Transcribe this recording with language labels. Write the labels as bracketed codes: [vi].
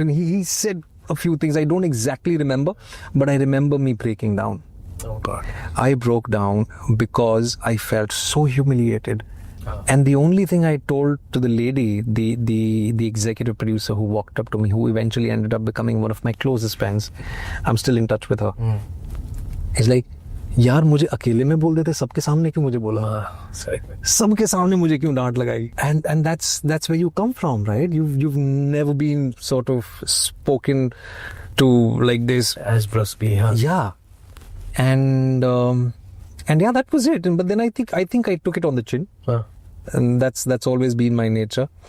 [en] And he said a few things. I don't exactly remember. But I remember me breaking down. Oh God. I broke down because I felt so humiliated. And the only thing I told to the lady, the executive producer who walked up to me, who eventually ended up becoming one of my closest friends, I'm still in touch with her. It's like, [hi] यार मुझे अकेले में बोल देते, सबके सामने क्यों मुझे बोला? सबके सामने मुझे क्यों डांट लगाई? [en] And that's where you come from, right? You've never been sort of spoken to like this. As Brusby, huh? Yeah. And yeah, that was it. But then I think I took it on the chin. And that's always been my nature.